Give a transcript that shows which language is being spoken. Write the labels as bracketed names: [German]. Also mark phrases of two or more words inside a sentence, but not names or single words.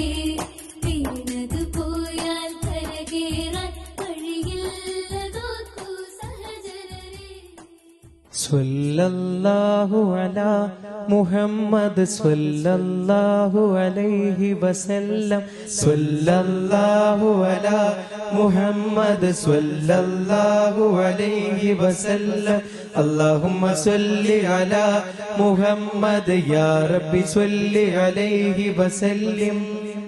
[Malayalam] വീണതു പോയാൽ കരകേറാൻ വഴിയില്ലതോർക്കൂ സഹചരരെ. [Arabic] صلى الله على محمد صلى الله عليه وسلم صلى الله على محمد صلى الله عليه وسلم اللهم صل على محمد يا رب صل عليه وسلم